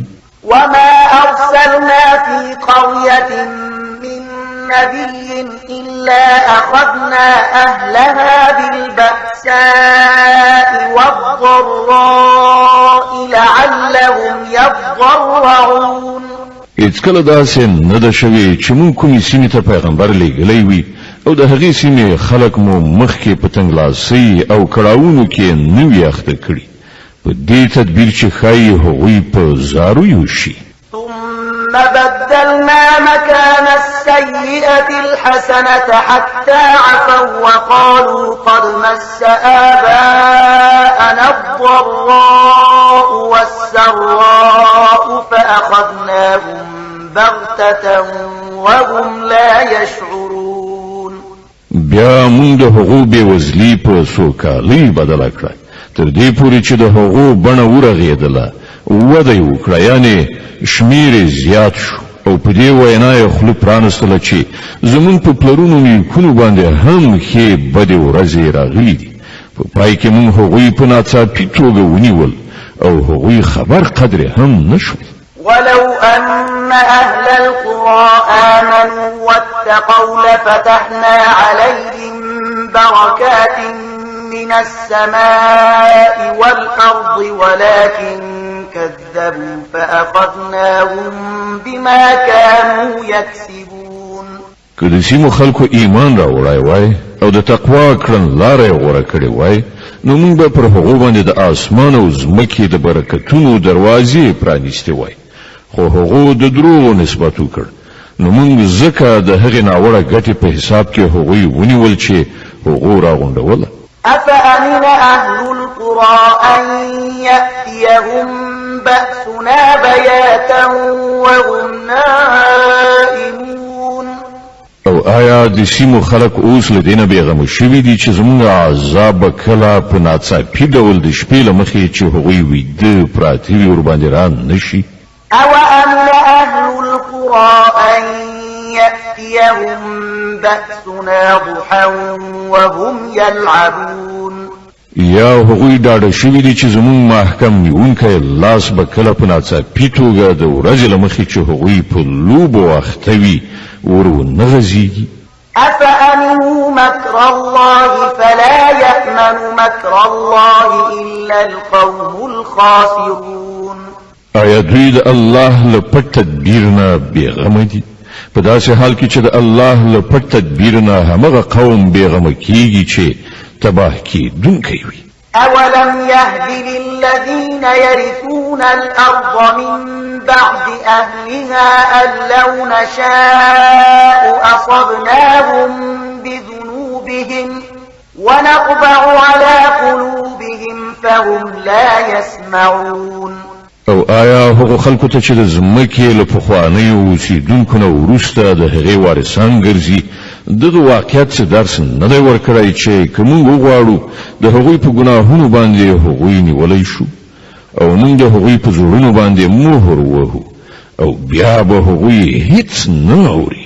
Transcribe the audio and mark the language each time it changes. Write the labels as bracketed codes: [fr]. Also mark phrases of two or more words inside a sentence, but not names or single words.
[ar] وما أرسلنا في قرية من نبي إلا أخذنا أهلها بالبأساء والضراء لعلهم يضرعون. [ps] هیڅکله داسې نه ده شوې چې موږ کومې سیمې ته پیغمبر لیږلی وي او د هغې سیمې خلک مو مخکې په تنګلاسۍ او کړاوونو کې نه وي اخته کړي په دې تدبیر چې ښایي هغوی په زارویو شي. [ar] ثم بدلنا مكان السيئة الحسنة حتى عفوا وقالوا قد مس آباءنا الضراء والسراء فأخذناهم بغتة وهم لا يشعرون. [ps] بیا مونږ د هغو بېوزلي په سوکالۍ بدله کړه تر دې پورې چې د هغو بڼه ورغېدله وده یې وکړه یعنې شمیر یې زیات شو او په دې وینا یې خوله پرانستله چې زموږ په پلرونو نیکونو باندې هم ښې بدې ورځې راغلي دي. په پای کې مونږ هغوی په ناڅاپي توګه ونیول او هغوی خبر قدرې هم نه شول. [ar] ولو أن أن أهل القرى آمنوا واتقوا لفتحنا عليهم بركات من السماء والأرض ولكن كذبوا فأخذناهم بما كانوا يكسبون. [ps] که د سیمو خلکو ایمان راوړی وای او د تقوا کړنلاره یې غوره کړې وای نو موږ به پر هغو باندې د اسمان او ځمکې د برکتونو دروازې پرانیستې وای خو هغو د دروغو نسبت وکړ نو موږ ځکه د هغې ناوړه ګټې په حساب کې هغوی ونیول چې هغو راغونډوله. [ar] أفأمن أهل القرى أن يأتيهم بأسنا بياتا وهم نائمون. [ps] او آیا د سیمو خلک اوس له دینه بیغمه شوي دي چې زموږ عذاب کله په ناڅاپي ډول د شپې له مخې چې هغوی ویده پراته وي ورباندې را نشي؟ [ar] أوأمن أهل القرى أن يأتيهم بأسنا ضحى وهم يلعبون. [ps] یا هغوی ډاډه شوي دي چې زموږ محکم نیونکی لاس به کله په ناڅاپي توګه د ورځې له مخې چې هغوی په لوبو اخته وي ور ونه غځېږي. [ar] أفأمنوا مكر الله فلا يأمن مكر الله إلا القوم الخاسرون. [ps] آیا دوی د الله له پټ تدبیر نه بېغمه دي؟ په داسې حال کې چې د الله له پټ تدبیر نه همغه قوم بېغمه کېږي چې تباه کېدونکی وي. [ar] أولم يهد للذين يرثون الأرض من بعد أهلها أن لو نشاء أصبناهم بذنوبهم ونطبع على قلوبهم فهم لا يسمعون. [ps] او آیا هغه خلکو ته چې د ځمکې له پخوانیو اوسېدونکو نه وروسته د هغې وارثان ګرځي دغه واقعیت څه درس نه دی ورکړی چې که موږ وغواړو د هغوی په ګناهونو باندې هغوی نیولی شو او موږ د هغوی په زړونو باندې مهر وهو او بیا به هغوی هیڅ نه اوري.